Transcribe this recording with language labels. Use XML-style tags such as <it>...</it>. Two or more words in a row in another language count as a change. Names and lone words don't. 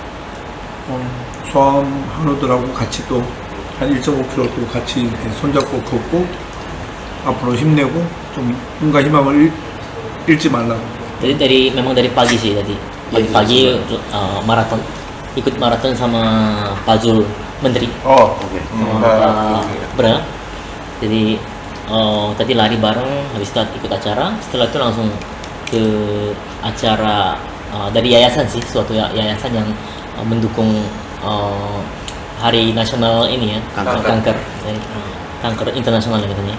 <ko>소아암 한우들하고 같이 또 한 1.5km 또 같이 손잡고 걷고 앞으로 힘내고 좀 꿈과 희망을 잃지 말라고.</ko> <id>Jadi memang dari pagi sih tadi. Pagi maraton. Ikut maraton sama Pak Zul Menteri. Oh, Oke. Pak Bra. Jadi tadi lari bareng, habis itu ikut acara. Setelah itu langsung ke acara dari yayasan sih, suatu yayasan yang mendukung Hari Nasional ini ya, kanker internasional katanya.</id>